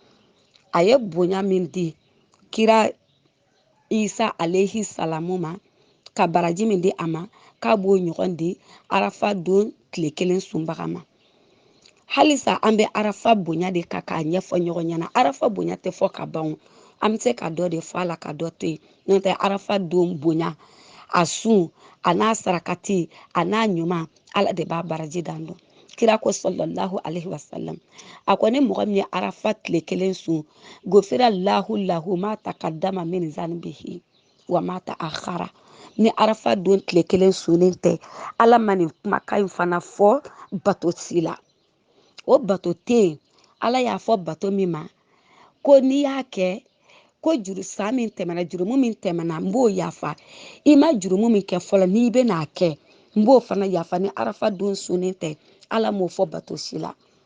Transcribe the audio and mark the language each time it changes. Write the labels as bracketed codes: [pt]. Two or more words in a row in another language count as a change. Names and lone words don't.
[bm] a ye bonya min di kira [ar] عيسى عليه السلام [bm] ma ka baraji min di a ma k'a b'o ɲɔgɔn di arafa don tile 1 sunbaga ma halisa an bɛ arafa bonya de kan k'a ɲɛfɔ ɲɔgɔn ɲɛna arafa bonya tɛ fɔ ka ban an bɛ se ka dɔ de fɔ a la ka dɔ to yen n'o tɛ arafa don bonya a sun a n'a sarakati a n'a ɲuman ala de b'a baraji dan dɔn kira ko [ar] صلى الله عليه وسلم [bm] a ko ni mɔgɔ min ye arafa tile 1 sun [ar] غفر له ما تقدم من ذنبه وما تأخر [bm] ni arafa don tile 1 sunnen tɛ ala ma nin kumakan in fana fɔ bato si la o bato tɛ yen ala y'a fɔ bato min ma ko n'i y'a kɛ ko san min tɛmɛna jurumu min tɛmɛna n b'o yafa i ma jurumu min kɛ fɔlɔ n'i bɛ n'a kɛ n b'o fana yafa ni arafa don sunnen tɛ ala m'o fɔ bato si la